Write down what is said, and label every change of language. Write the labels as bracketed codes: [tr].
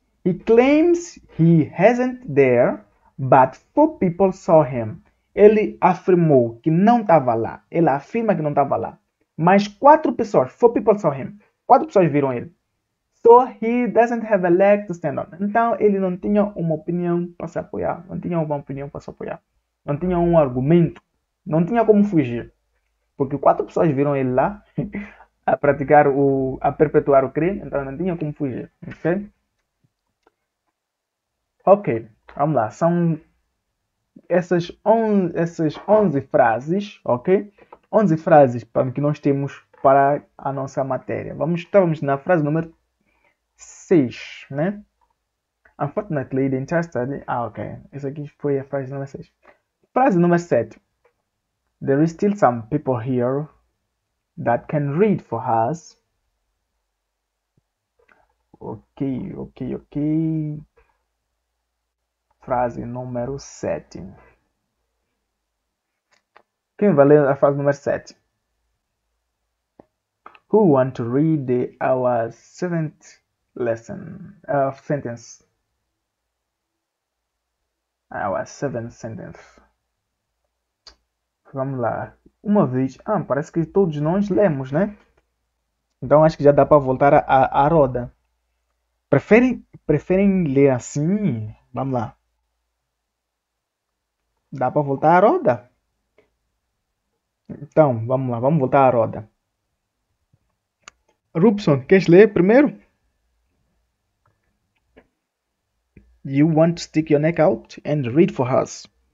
[en] He claims he hasn't there, but 4 people saw him. [pt] Ele afirmou que não estava lá. Ele afirma que não estava lá. Mas 4 pessoas, [en] 4 people saw him. [pt] 4 pessoas viram ele. [en] So he doesn't have a leg to stand on. [pt] Então ele não tinha uma opinião para se apoiar. Não tinha uma opinião para se apoiar. Não tinha um argumento. Não tinha como fugir. Porque 4 pessoas viram ele lá a perpetuar o crime. Então não tinha como fugir. Ok? Ok, vamos lá. São essas 11 frases, ok? 11 frases que nós temos para a nossa matéria. Estamos na frase número 6, né? [en] Unfortunately, the entire study... [pt] ok. Essa aqui foi a frase número 6. Frase número 7. [en] There is still some people here that can read for us. [pt] Ok. Frase número 7. Quem vai ler a frase número 7? [en] Who want to read our 7th lesson sentence? Our 7th sentence. [pt] Vamos lá. Uma vez. Parece que todos nós lemos, né? Então acho que já dá para voltar à roda. Preferem ler assim? Vamos lá. Dá para voltar à roda? Então, vamos lá, vamos voltar à roda. Rubson, queres ler primeiro? [en] You want to stick your neck out and read for us?